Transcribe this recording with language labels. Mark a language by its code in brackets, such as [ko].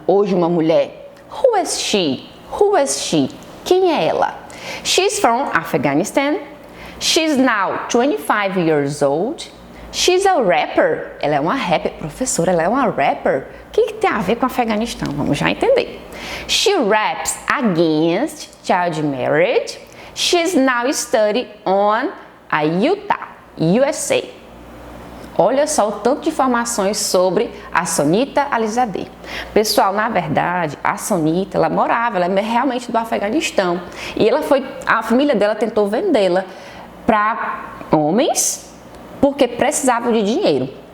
[pt] Hoje uma mulher. [en] Who is she? Who is she? [pt] Quem é ela? [en] She's from Afghanistan. She's now 25 years old. She's a rapper. [pt] Ela é uma rapper. Professora, ela é uma rapper? O que tem a ver com o Afeganistão? Vamos já entender. [en] She raps against child marriage. She's now studying on a Utah, USA. [pt] Olha só o tanto de informações sobre a Sonita Alizadeh. Pessoal, na verdade, a Sonita, ela é realmente do Afeganistão. E a família dela tentou vendê-la para homens porque precisavam de dinheiro.